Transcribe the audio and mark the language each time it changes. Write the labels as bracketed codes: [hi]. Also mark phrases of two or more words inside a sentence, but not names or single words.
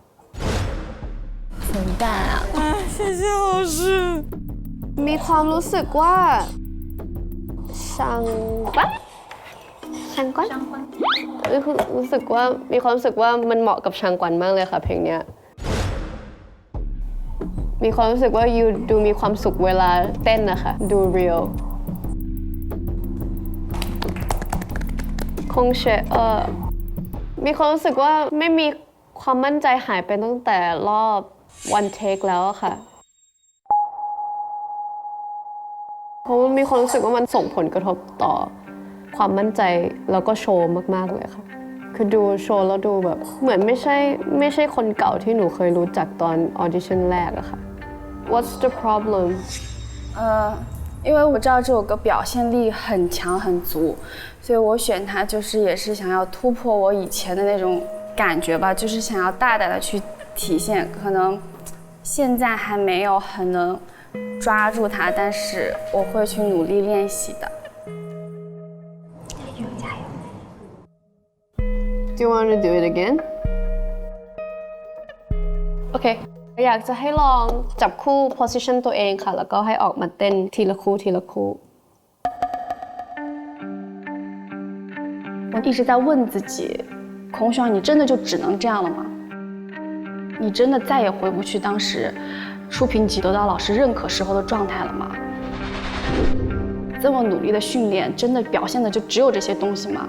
[zh] 怎么办啊？谢谢老师。 [th] มีความรู้สึกว่าช่างกวนรู้สึกว่ามีความรู้สึกว่ามันเหมาะกับช่างกวนมากเลยค่ะเพลงเนี้ยมีความรู้สึกว่ายูดูมีความสุขเวลาเต้นนะคะดูเรียลคงเชื่อมีความรู้สึกว่าไม่มีความมั่นใจหายไปตั้งแต่รอบ [en] one take [th] แล้วอะค่ะ เพราะว่ามีความรู้สึกว่ามันส่งผลกระทบต่อความมั่นใจแล้วก็โชว์มากๆเลยค่ะคือดูโชว์แล้วดูแบบเหมือนไม่ใช่คนเก่าที่หนูเคยรู้จักตอนออดิชั่นแรกอะค่ะ [en] What's the problem [zh] 因为我知道这首歌表现力很强很足，所以我选它就是也是想要突破我以前的那种感觉吧，就是想要大胆的去体现，可能现在还没有很能抓住它，但是我会去努力练习的。加油 [en] ！Do you want to do it again? [th] Okay. อยากจะให้ลองจับคู่ position ตัวเองค่ะแล้วก็ให้ออกมาเต้นทีละคู่ทีละคู่ [zh] 我一直在问自己，孔雪儿，你真的就只能这样了吗？你真的再也回不去当时初评级得到老师认可时候的状态了吗？这么努力的训练，真的表现的就只有这些东西吗？